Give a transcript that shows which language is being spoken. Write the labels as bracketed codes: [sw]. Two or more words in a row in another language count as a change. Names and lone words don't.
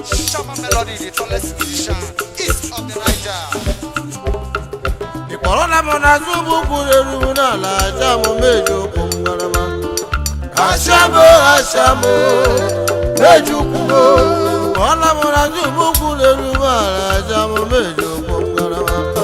[en] Shama Melody, the tallest musician, east of the Niger. [ig] Ị kpọrọla m n'azụ ụgbọ ukwu na-eru m n'ala, aja m meji ụkwụ m ngarama. Asham o, asham o, meji ụkwụ m o. Ị kpọrọla m n'azụ ụgbọ ukwu na-eru m ala, aja m meji ụkwụ m ngarama.